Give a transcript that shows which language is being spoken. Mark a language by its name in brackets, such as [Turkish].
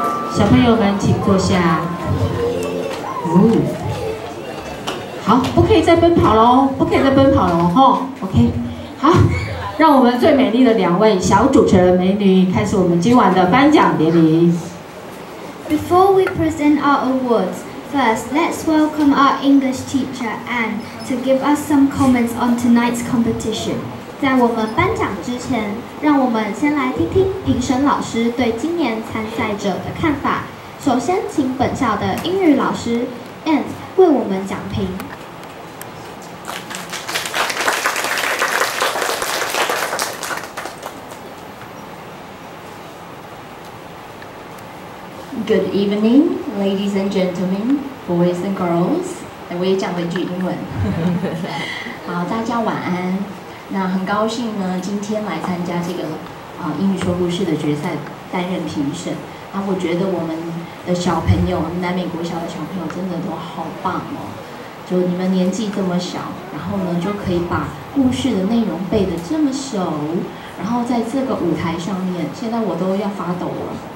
[Chinese] 小朋友们，请坐下。好，不可以再奔跑喽，不可以再奔跑喽，吼 ，OK， 好，让我们最美丽的2位小主持人美女开始我们今晚的颁奖典礼。 [English] Before we present our awards, first let's welcome our English teacher Anne to give us some comments on tonight's competition. [Chinese] 在我们颁奖之前，让我们先来听听评审老师对今年参赛者的看法。首先，请本校的英语老师 Anne 为我们讲评。 [English] Good evening, ladies and gentlemen, boys and girls. [Chinese] 我也讲了一句英文。好，大家晚安。那很高兴呢，今天来参加这个英语说故事的决赛，担任评审。我觉得我们的小朋友，南美国小的小朋友真的都好棒哦！就你们年纪这么小，然后呢就可以把故事的内容背得这么熟，然后在这个舞台上面，现在我都要发抖了。